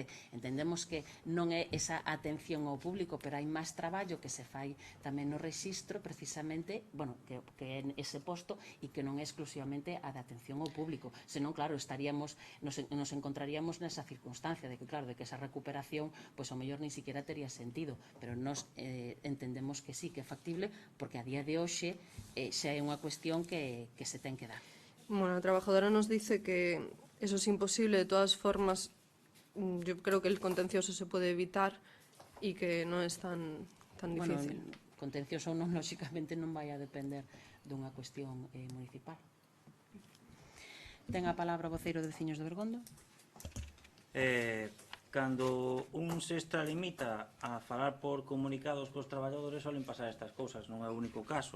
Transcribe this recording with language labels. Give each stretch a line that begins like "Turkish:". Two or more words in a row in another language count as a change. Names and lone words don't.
Galician: Entendemos que non é esa atención ao público, pero hai máis traballo que se fai tamén no rexistro, precisamente, que é ese posto e que non é exclusivamente a de atención ao público. Senón, claro, nos encontraríamos nesa circunstancia de que, claro, de que esa recuperación, pois ao mellor nin siquiera tería sentido, pero nos entendemos que sí, que é factible, porque a día de hoxe xa é unha cuestión que se ten que dar.
Spanish: Bueno, la trabajadora nos dice que eso es imposible. De todas formas, yo creo que el contencioso se puede evitar y que no es tan difícil.
Galician: Contencioso non, lóxicamente, non vai a depender dunha cuestión municipal. Ten a palabra o voceiro de Veciños de Bergondo. Cando un se extralimita a falar por comunicados cos traballadores, solen pasar estas cousas, non é o único caso.